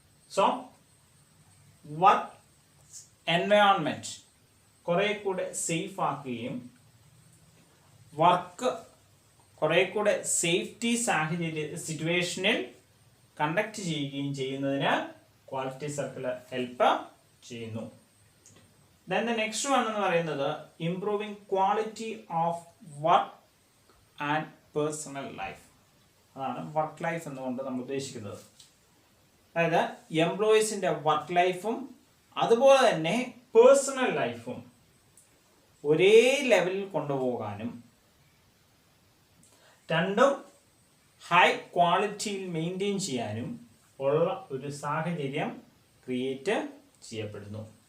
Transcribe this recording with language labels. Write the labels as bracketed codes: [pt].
[ml] So work environment കുറേ കൂടെ safe ആക്കുകയും വർക്ക് കുറേ കൂടെ സേഫ്റ്റി സിറ്റുവേഷനിൽ കണ്ടക്ട് ചെയ്യുകയും ചെയ്യുന്നതിന് ക്വാളിറ്റി സർക്കിൾ ഹെൽപ്പ് ചെയ്യുന്നു. [en] Then the next one [ml] എന്ന് പറയുന്നത് [en] improving quality of work and personal life. [ml] അതാണ് വർക്ക് ലൈഫ് എന്നുകൊണ്ട് നമ്മൾ ഉദ്ദേശിക്കുന്നത്. അതായത് എംപ്ലോയീസിൻ്റെ വർക്ക് ലൈഫും അതുപോലെ തന്നെ പേഴ്സണൽ ലൈഫും ഒരേ ലെവലിൽ കൊണ്ടുപോകാനും രണ്ടും ഹൈ ക്വാളിറ്റിയിൽ മെയിൻറ്റെയിൻ ചെയ്യാനും ഉള്ള ഒരു സാഹചര്യം ക്രിയേറ്റ് ചെയ്യപ്പെടുന്നു.